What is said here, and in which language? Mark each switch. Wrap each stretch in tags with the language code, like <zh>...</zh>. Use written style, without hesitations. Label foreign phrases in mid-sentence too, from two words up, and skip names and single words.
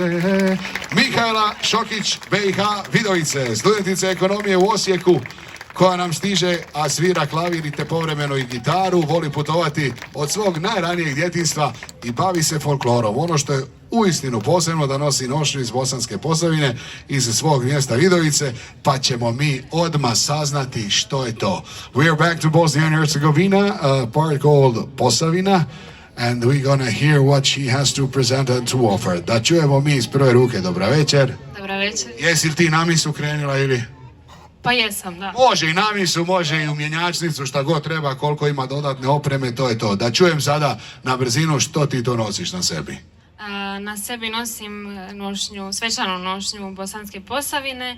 <hr>Mihajla Šokić, BiH, Vidovice, studentica ekonomije u Osijeku, koja nam stiže, a svira klavir i te povremeno i gitaru, voli putovati od svog najranijeg djetinjstva i bavi se folklorom. Ono što je uistinu posebno da nosi nošnju iz Bosanske Posavine, iz svog mjesta Vidovice, pa ćemo mi odmah saznati što je to.</hr> <en>We are back to Bosnia and Herzegovina, a part called Posavina, and we're gonna hear what she has to present and to offer.</en> <hr>Da čujemo mi iz prve ruke. Dobra večer. Dobra večer. Jesi li ti na misu krenula ili? Pa jesam, da. Može i na misu, može i u mjenjačnicu, šta god treba, koliko ima dodatne opreme, to je to. Da čujem sada na brzinu što ti to nosiš na sebi. Na sebi nosim nošnju, svečanu nošnju Bosanske Posavine.</hr>